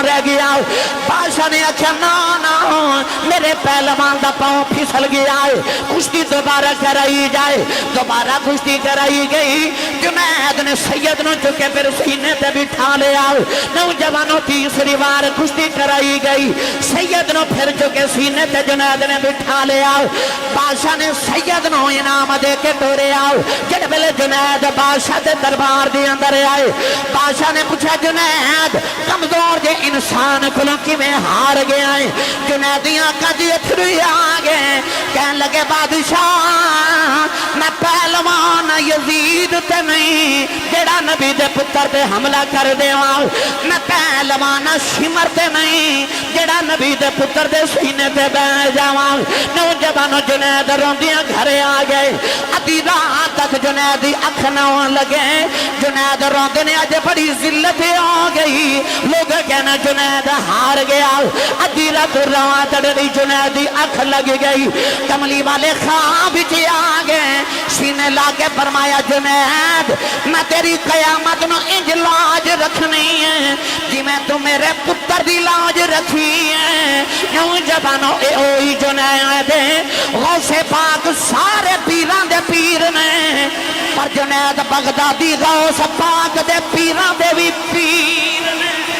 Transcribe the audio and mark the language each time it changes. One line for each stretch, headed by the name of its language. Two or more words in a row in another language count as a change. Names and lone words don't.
Punjabi: رہ گیا بادشاہ نے آکھیا نا میرے پہلوان دا پاؤں پھسل گیا ہے کشتی دوبارہ کرائی جائے دوبارہ کشتی کرائی گئی جنید نے سید نو چکے پھر سینے تے بٹھا لیا نوجوانوں تیسری بار کشتی کرائی گئی سید نو پھر چکے سینے تے جنید نے بٹھا لیا بادشاہ نے سید نو انعام دے کے ٹورے آؤ جڑے ویلے جنید بادشاہ دے دربار دے اندر آئے بادشاہ نے پوچھا جنید کمزور جے انسان کلوں کیویں ہار گیا ہے جنیدیاں کدی اتھرو آ گئے کہن لگے بادشاہ میں پہلوان یزید تے نہیں جڑا نبی دے پتر تے حملہ کر دیواں میں پہلوان شمر تے نہیں جڑا نبی دے پتر دے سینے تے بیٹھ جاواں نوجوان جنید روندیاں گھرے آ گئے ادھی رات تک جنید دی اکھ نہ لگے جنید روندے نے اج بڑی ذلت آ گئی لوگ کہنا جنید ہار گیا ادھی رات رواں تڑی جنید دی اکھ لگ گئی کملی والے خواب وچ آ گئے سینے لا کے فرمایا جنید میں تیری قیامت نو انج لاج رکھنی ہے جی میں تو میرے پتر دی لاج رکھی ہے نوجوانوں اے اوہی جنید غوث پاک سارے پیران دے پیر نے پر جنید بغدادی غوث پاک دے پیران دے بھی پیر نے